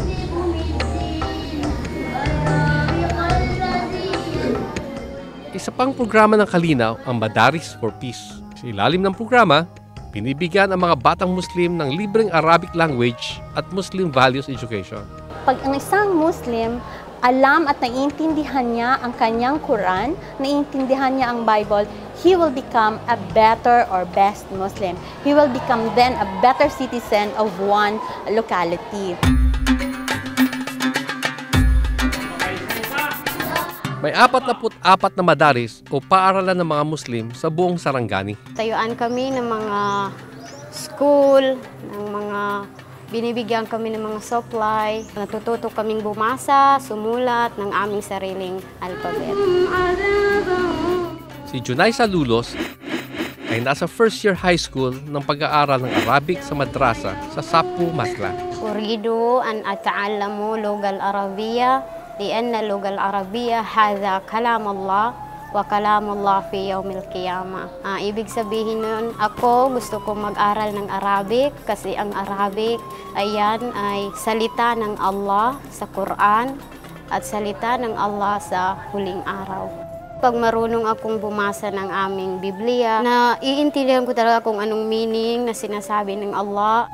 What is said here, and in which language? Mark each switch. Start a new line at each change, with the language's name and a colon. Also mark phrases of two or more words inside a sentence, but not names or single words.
Filipino: Isa pang programa ng Kalinaw ang Madaris for Peace. Sa ilalim ng programa, binibigyan ang mga batang Muslim ng libreng
English: Arabic language
Filipino: at
English: Muslim values education.
Filipino: Pag ang isang Muslim, alam at naiintindihan niya ang kanyang Quran, naiintindihan niya ang Bible,
English: he will become a better or best Muslim. He will become then a better citizen of one locality.
Filipino: May 44 na madaris o paaralan ng mga Muslim sa buong Sarangani. Tayuan kami ng mga school, ng mga binibigyan kami ng mga supply. Natututo kaming bumasa, sumulat ng aming sariling alphabet. Si Junay Salulos ay nasa
English: first year high school
Filipino: ng pag-aaral ng Arabic sa madrasa sa Sapu, Masla.
Arabic: أريد أن أتعلم اللغة العربية لأن اللغة العربية هذا كلام الله وكلام الله في يوم القيامة.
Filipino: Ibig sabihin nun, ako gusto kong mag-aral ng Arabic kasi ang Arabic ay salita ng Allah sa Quran at salita ng Allah sa huling araw. Pag marunong akong bumasa ng aming Biblia, na iintindihan ko talaga kung anong meaning na sinasabi ng Allah.